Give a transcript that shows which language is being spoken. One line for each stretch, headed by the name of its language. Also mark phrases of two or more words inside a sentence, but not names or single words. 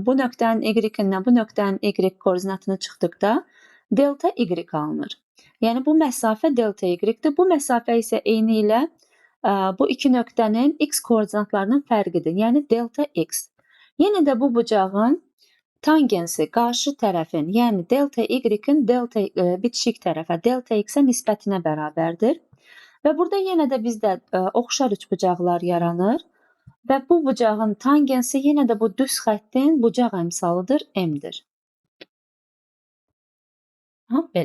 Azerbaijani: Bu nöqtənin y-dən bu nöqtənin y koordinatını çıxdıqda delta y alınır. Yəni bu məsafə delta y-dir. Bu məsafə isə eyni ilə bu iki nöqtənin x koordinatlarının fərqidir. Yəni delta x. Yenə də bu bucağın tangensi qarşı tərəfin, yəni delta y-in delta bitişik tərəfə, delta x-ə nisbətinə bərabərdir. Və burada yenə də bizdə oxşar üçbucaqlar yaranır. Və bu bucağın tangensi yenə də bu düz xəttin bucaq əmsalıdır, m-dir. Belə.